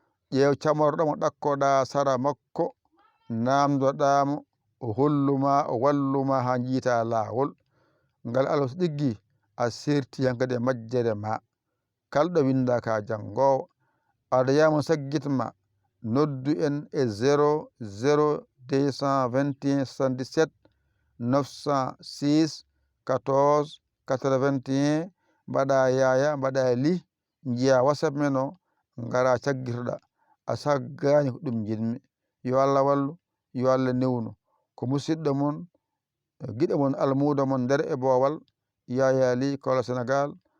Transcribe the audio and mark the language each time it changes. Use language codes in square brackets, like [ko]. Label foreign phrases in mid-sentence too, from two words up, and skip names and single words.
[ff] Ƴeew camorɗo mo ɗakkoɗa sara makko. Namdoɗa mo, o holluma, o walluma ha jiita laawol. Ngal Allah so ɗiggi, a serti hankadi e majjere ma. Kalɗo winda ka janngowo. Aɗa yama saggitma, noddu en e zéro zéro deux cent vingt et un soixante-dix-sept neuf cent six quatorze quatre-vingt-un. Mbaɗa yaya, mbaɗa li, njiya WhatsApp men o, ngara caggitoɗa. A saggani ko ɗum jinmi. Yo Allah wallu, yo Allah newnu. Ko musidɗo mon, giɗo mon, almudo mon nder e Bowal, Yaya Ly, Kola Sénégal.